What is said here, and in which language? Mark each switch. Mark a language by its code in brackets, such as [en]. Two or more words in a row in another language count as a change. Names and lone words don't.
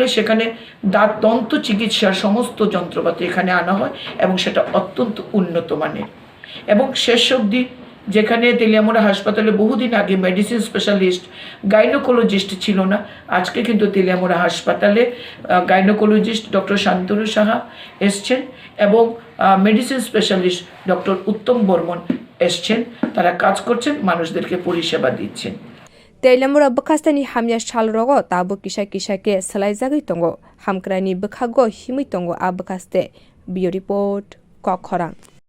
[bn] সেখানে দন্ত চিকিৎসার সমস্ত যন্ত্রপাতি এখানে আনা হয় এবং সেটা অত্যন্ত উন্নত মানের এবং শেষ অবধি যেখানে তেলিয়ামুড়া হাসপাতালে বহুদিন আগে মেডিসিন স্পেশালিস্ট গাইনোকোলজিস্ট ছিল না আজকে কিন্তু তেলিয়ামুড়া হাসপাতালে গাইনোকোলজিস্ট ডক্টর শান্তনু সাহা এসছেন এবং মেডিসিন স্পেশালিস্ট ডক্টর উত্তম বর্মন এসছেন তারা কাজ করছেন মানুষদেরকে পরিষেবা দিচ্ছেন [trp] Telemura bakastani hamya shalrogo tabu kisha ke salai jagai tongo hamkrani bakhago himui tongo abakaste bio report kokhorang